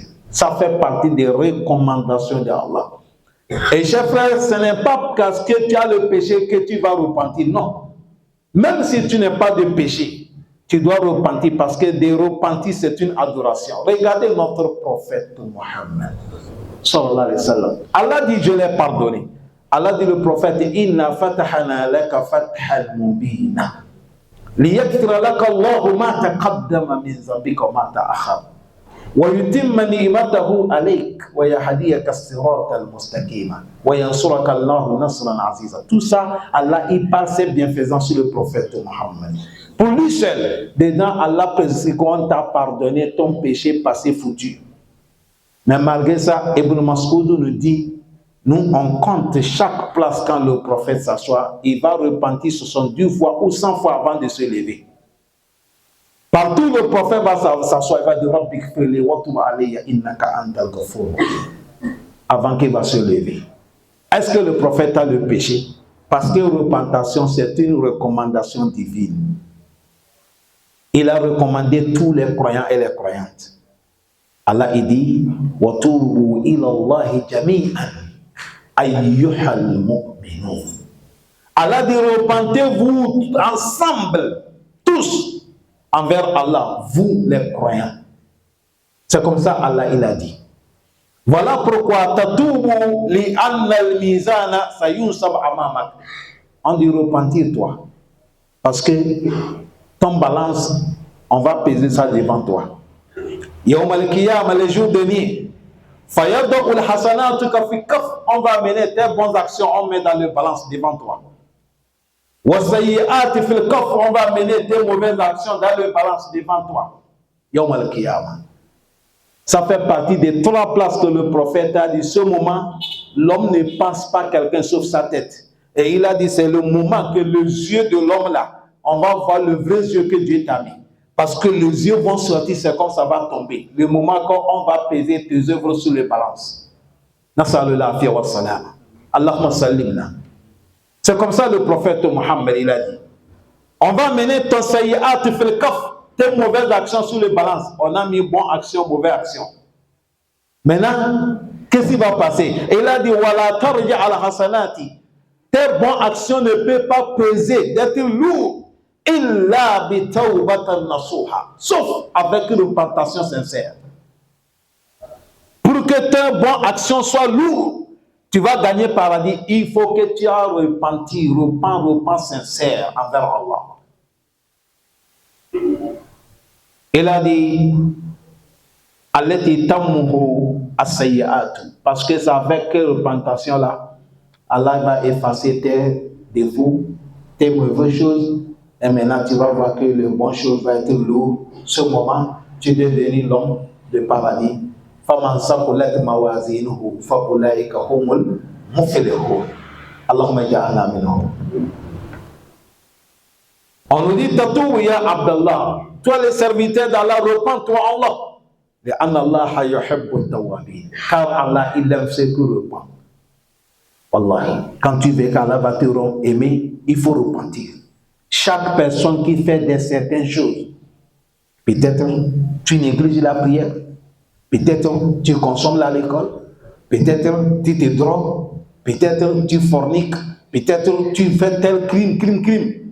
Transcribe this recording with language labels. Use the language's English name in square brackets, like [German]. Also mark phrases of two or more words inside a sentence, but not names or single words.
[French] Ça fait partie des recommandations d'Allah. Et chers frères, ce n'est pas parce que tu as le péché que tu vas repentir. Non. Même si tu n'as pas de péché, tu dois repentir parce que de repentir, c'est une adoration. Regardez notre prophète Mohammed. [Arabic] صلى الله عليه وسلم. [French] Allah dit, je l'ai pardonné. Allah dit le prophète, [Arabic] إنا فتحنا لك فتحا مبينا. ليغفر لك الله ما تقدم من ذنبك وما تأخر. ويتم نعمته عليك ويهديك الصراط المستقيم وينصرك الله نصرا عزيزا. [French] Tout ça, Allah il parle ses bienfaisants sur le prophète Mohammed. Pour lui seul, dedans Allah précise qu'on t'a pardonné ton péché passé foutu. Mais malgré ça, Ibn Mas'ud nous dit, nous on compte chaque place quand le prophète s'assoit, il va repentir 70 fois ou 100 fois avant de se lever. Partout le prophète va s'asseoir, il va dire [Arabic] رب اغفر لي وتب علي إنك أنت الغفور [French] avant qu'il va se lever. Est-ce que le prophète a le péché? Parce que repentation, c'est une recommandation divine. Il a recommandé tous les croyants et les croyantes. Allah il dit [Arabic] وتوبوا إلى الله جميعا أيها المؤمنون. [French] Allah dit repentez-vous ensemble, tous, envers Allah, vous les croyants. C'est comme ça Allah il a dit. Voilà pourquoi [Arabic] تتوب لأن الميزان سينصب أمامك. [French] On dit repentir toi. Parce que ton balance, on va peser ça devant toi. [Arabic] يوم القيامة, [French] le jour dernier, [Arabic] فيضع حسناتك في كف. [French] On va amener tes bonnes actions, on met dans le balance devant toi. On va mener tes mauvaises actions dans le balance devant toi. [Arabic] يوم القيامة. [French] Ça fait partie des 3 places que le prophète a dit. Ce moment, l'homme ne pense pas quelqu'un sauf sa tête. Et il a dit, c'est le moment que les yeux de l'homme là, on va voir le vrai yeux que Dieu t'a mis. Parce que les yeux vont sortir, c'est comme ça va tomber. Le moment quand on va peser tes œuvres sur les balances. [Arabic] صلى الله وسلم اللهم سلمنا. [French] C'est comme ça le prophète Mohammed, il a dit. On va mener ton [Arabic] سيئات في الكف, [French] tes mauvaises actions sur les balances. On a mis bonne action, mauvaise action. Maintenant, qu'est-ce qui va passer? Et il a dit, [Arabic] ولا ترجح الحسنات. [French] Tes bonnes actions ne peuvent pas peser, d'être lourd, [Arabic] إلا بتوبة نصوحا. [French] Sauf avec une repentation sincère. Pour que tes bonnes actions soient lourdes, tu vas gagner paradis, il faut que tu aies repenti, repent sincère envers Allah. Il a dit, parce que c'est avec repentation là, Allah va effacer tes défauts, tes mauvaises choses, et maintenant tu vas voir que les bonnes choses vont être lourdes. Ce moment, tu deviens l'homme de paradis. [Arabic] فَمَنْ ثَقُلَتْ مَوَازِينُهُ فَأُولَئِكَ هُمُ الْمُفْلِحُونَ اللهم اجعلنا منهم. [French] On nous dit, Tatou [Arabic] يا عبد الله, [French] toi le serviteur d'Allah, repens-toi Allah. [Arabic] لأن الله يحب التوابين. [French] Car Allah, il aime ceux qui repentent. Wallahi, quand tu veux qu'Allah va te aimer, il faut repentir. Chaque personne qui fait de certaines choses, peut-être tu négliges la prière, peut-être tu consommes l'alcool, peut-être tu te drogues, peut-être tu forniques, peut-être tu fais tel crime.